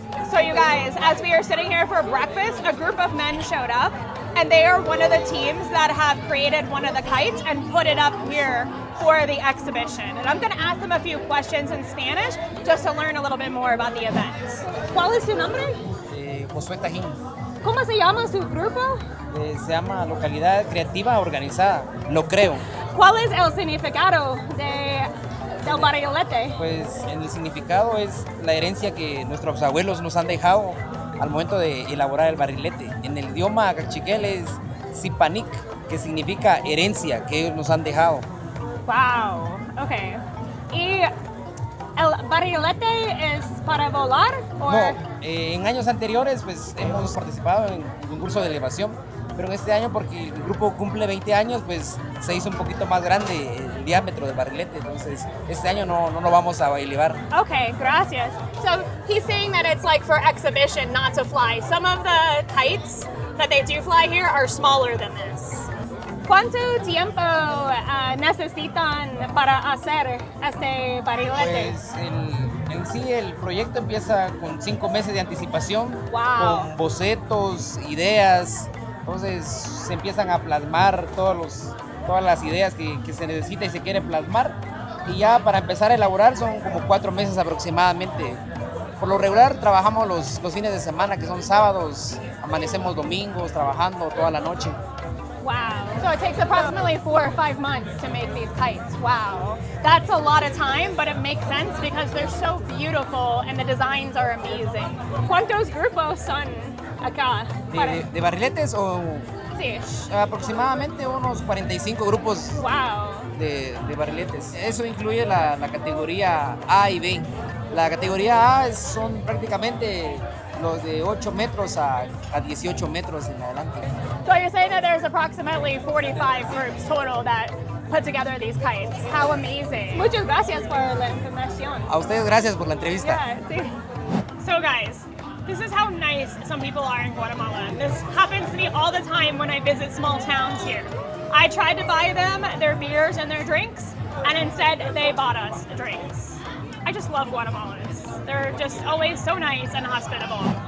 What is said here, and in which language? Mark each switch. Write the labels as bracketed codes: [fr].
[en] So you guys, as we are sitting here for breakfast, a group of men showed up and they are one of the teams that have created one of the kites and put it up here for the exhibition. And I'm gonna ask them a few questions in Spanish just to learn a little bit more about the event. [es] ¿Cuál es su nombre? Josué Tajín. ¿Cómo se llama su grupo? Se llama Localidad Creativa Organizada, lo creo. ¿Cuál es el significado del barilete? Pues el significado es la herencia que nuestros abuelos nos han dejado al momento de elaborar el barrilete. En el idioma cachiquel es Sipanic, que significa herencia que ellos nos han dejado. [en] Wow, okay. [es] ¿Y el barilete es para volar? No, en años anteriores pues hemos participado en concurso de elevación, pero en este año porque el grupo cumple 20 años pues se hizo un poquito más grande el diámetro del barrilete, entonces este año no lo vamos a elevar. Okay, gracias. [en] So he's saying that it's like for exhibition, not to fly. Some of the kites that they do fly here are smaller than this. [es] ¿Cuánto tiempo necesitan para hacer este barrilete? Pues en sí el proyecto empieza con 5 meses de anticipación, Wow. con bocetos, ideas. Entonces se empiezan a plasmar todas las ideas que se necesita y se quiere plasmar. Y ya para empezar a elaborar son como 4 meses aproximadamente. Por lo regular trabajamos los fines de semana, que son sábados, amanecemos domingos trabajando toda la noche. Wow. [en] So it takes approximately 4 or 5 months to make these kites. Wow. That's a lot of time, but it makes sense because they're so beautiful and the designs are amazing. [es] ¿Cuántos grupos son acá? ¿De barriletes o...? Sí. Aproximadamente unos 45 grupos Wow. de barriletes. Eso incluye la categoría A y B. La categoría A son prácticamente los de 8 metros a 18 metros en adelante. [en] So you're saying that there's approximately 45 groups total that put together these kites. How amazing. [es] Muchas gracias por la información. A ustedes gracias por la entrevista. [en] Yeah, sí. So guys, this is how nice some people are in Guatemala. This happens to me all the time when I visit small towns here. I tried to buy them their beers and their drinks, and instead they bought us drinks. I just love Guatemalans. They're just always so nice and hospitable.